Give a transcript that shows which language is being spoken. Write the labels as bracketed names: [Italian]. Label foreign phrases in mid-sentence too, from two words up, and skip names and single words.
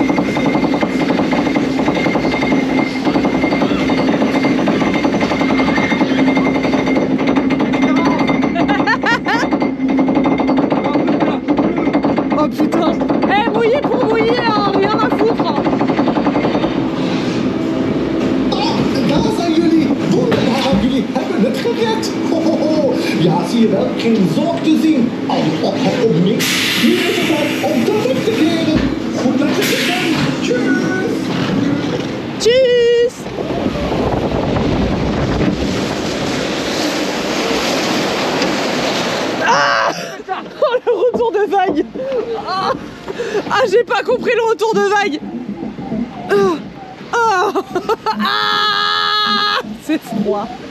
[French] Oh putain. Eh mouillé pour mouiller hein, rien à foutre hein. [Dutch] Da zijn jullie. Wonderbaar, jullie hebben het gered. Ho, ho, ho. Ja, zie je wel, geen zorg te zien. Op niks. Nu is het tijd om terug te keren. Goed dat je er bent. Tjus. [French] Tchuss. Ah oh le retour de vague. Ah j'ai pas compris le retour de vague. Ah c'est froid.